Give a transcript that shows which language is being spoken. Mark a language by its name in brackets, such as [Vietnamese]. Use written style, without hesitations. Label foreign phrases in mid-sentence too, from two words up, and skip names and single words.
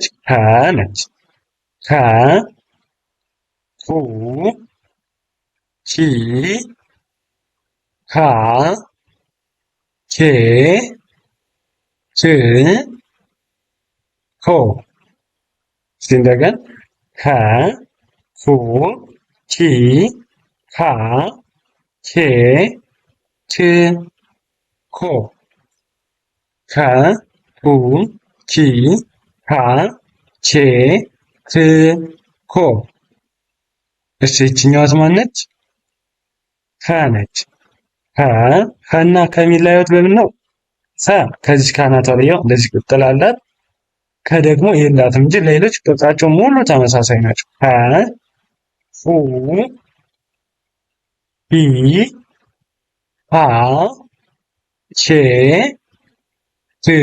[Amharic] ከ ነች። ከ፣ ሁ፣ ሂ፣ ሃ፣ ሄ፣ ህ፣ ሆ። እስቲ እንደገን ከ ኩ ቺ ካ ኬ ች ኮ ከ ኩ ቺ ካ ቼ ክ ኮ። እሺ ይችኛዋስ ማነች? ከ ነች። ከና ከሚለያዩት በምን ነው? ከዚህ ካናቷ ላይ እንደዚህ ቅጥል አላት። ከደግሞ የላትም እንጂ ሌሎች ቅርጻቸው ሙሉ ተመሳሳይ ናቸው። ፉ ሂ ሃ ቼ ት